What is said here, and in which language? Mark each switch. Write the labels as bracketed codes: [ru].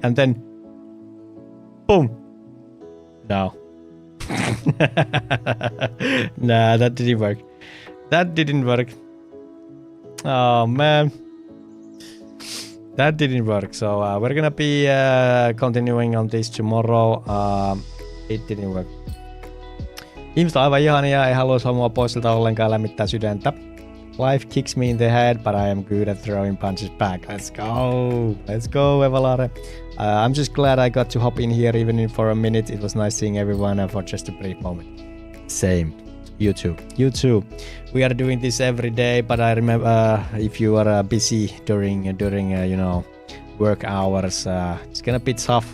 [en] And then, boom. No. Nah, that didn't work. That didn't work. Oh man. That didn't work. So we're gonna be continuing on this tomorrow. It didn't work. [fi] Ihmiset on aivan ihania, ei haluaisi mua pois siltä ollenkaan, lämmittää sydäntä. [en] Life kicks me in the head, but I am good at throwing punches back. Let's go! Let's go, Evalare. I'm just glad I got to hop in here even for a minute. It was nice seeing everyone for just a brief moment. Same. You too. You too. We are doing this every day, but I remember if you are busy during you know, work hours, it's gonna be tough.